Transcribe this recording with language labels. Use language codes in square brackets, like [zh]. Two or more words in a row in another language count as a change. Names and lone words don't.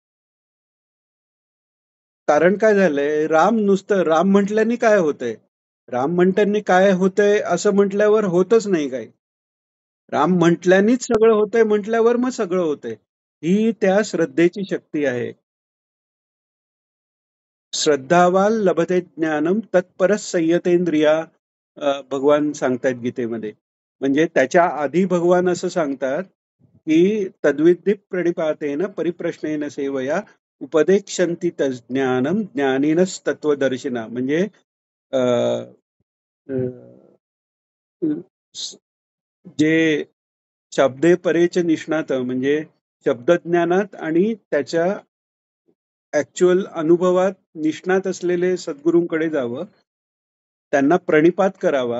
[mr] कारण काय झालंय, राम म्हटल्याने काय होतंय? राम म्हटल्याने काय होतंय असं म्हटल्यावर होतच नाही काही. राम म्हटल्यानेच सगळं होतंय म्हटल्यावर मग सगळं होतंय. ही त्या श्रद्धेची शक्ती आहे. [sa] श्रद्धावान लभते ज्ञानम तत्परच संयतेंद्रिया, [mr] भगवान सांगतायत गीतेमध्ये. म्हणजे त्याच्या आधी भगवान असं सांगतात की [sa] तद्विद्धी प्रणिपातेन परिप्रश्नेन सेवया उपदेक्षन्ति तज्ज्ञानम ज्ञानिनस तत्वदर्शिना. [mr] म्हणजे अ, अ, जे [sa] शब्दे परेच निष्णात, [mr] म्हणजे शब्दज्ञानात आणि त्याच्या ऍक्च्युअल अनुभवात निष्णात असलेले सद्गुरूंकडे जावं, त्यांना प्रणिपात करावा.